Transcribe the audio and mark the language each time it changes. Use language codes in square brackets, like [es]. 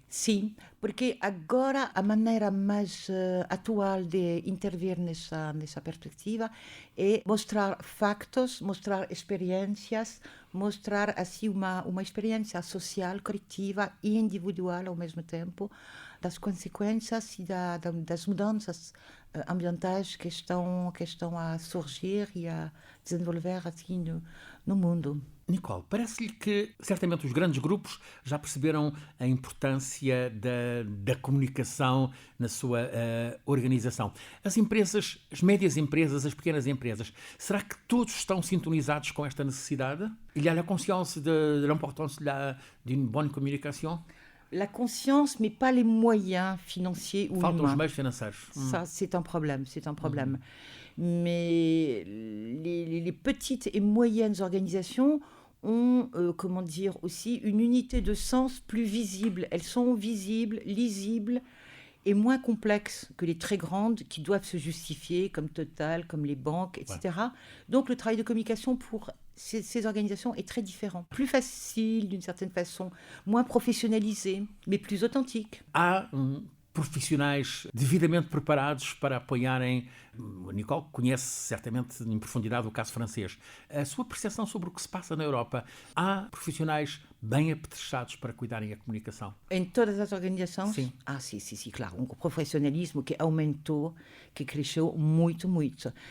[pt] Sim, porque agora a maneira mais atual de intervir nessa perspectiva é mostrar factos, mostrar experiências, mostrar assim uma experiência social, coletiva e individual ao mesmo tempo, das consequências e das mudanças ambientais que estão a surgir e a desenvolver assim no mundo. Nicole, parece-lhe que certamente os grandes grupos já perceberam a importância da comunicação na sua organização. As empresas, as médias empresas, as pequenas empresas, será que todos estão sintonizados com esta necessidade? [fr] Il y a la conscience de l'importance d'une bonne communication? La conscience, mais pas les moyens financiers ou humains. [pt] Faltam os meios financeiros. [fr] Ça, c'est un problème. Mais les petites et moyennes organisations ont, aussi une unité de sens plus visible. Elles sont visibles, lisibles et moins complexes que les très grandes qui doivent se justifier, comme Total, comme les banques, etc. Ouais. Donc le travail de communication pour ces organisations est très différent. Plus facile d'une certaine façon, moins professionnalisé, mais plus authentique. [pt] Profissionais devidamente preparados para apoiarem. A Nicole conhece certamente em profundidade o caso francês. A sua percepção sobre o que se passa na Europa, há profissionais bem apetrechados para cuidarem a comunicação? Em todas as organizações? Sim. Sim, claro. Um profissionalismo que aumentou, que cresceu muito.